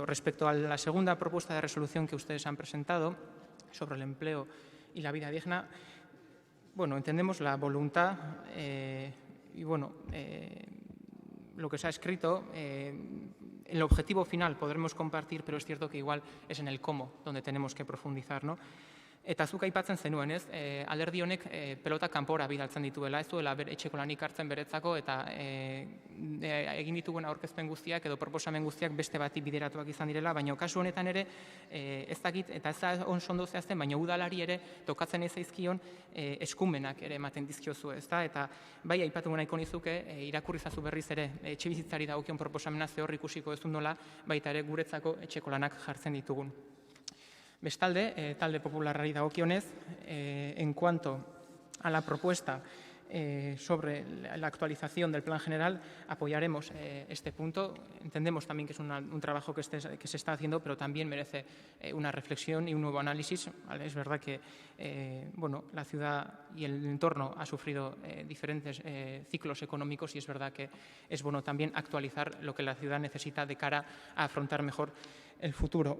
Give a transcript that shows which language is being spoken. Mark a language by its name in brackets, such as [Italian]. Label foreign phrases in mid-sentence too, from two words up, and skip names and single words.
[Spanish] Respecto a la segunda propuesta de resolución que ustedes han presentado sobre el empleo y la vida digna, entendemos la voluntad lo que se ha escrito. El objetivo final podremos compartir, pero es cierto que igual es en el cómo donde tenemos que profundizar, ¿no? [Basque] Eta zuk aipatzen zenuen, ez? Alderdi honek pelota kanpora bidaltzen dituela, ez duela etxeko lanik hartzen beretzako, eta egin dituen aurkezpen guztiak edo proposamen guztiak beste bati bideratuak izan direla, baina kasu honetan ere ez dakit, eta ez da ondo zehazten, baina udalari ere tokatzen ez zaizkion eskumenak ere ematen dizkiozu, ez da? Eta bai aipatu nahiko nizuke, irakurri zazu berriz ere etxebizitzari dagokion proposamena zehor ikusiko ez nola, baita ere guretzako etxeko lanak jartzen ditugun. Bestalde, talde popularrari dagokionez, [Spanish] en cuanto a la propuesta sobre la actualización del plan general, apoyaremos este punto. Entendemos también que es un trabajo que se está haciendo, pero también merece una reflexión y un nuevo análisis. Es verdad que la ciudad y el entorno ha sufrido diferentes ciclos económicos y es verdad que es bueno también actualizar lo que la ciudad necesita de cara a afrontar mejor el futuro.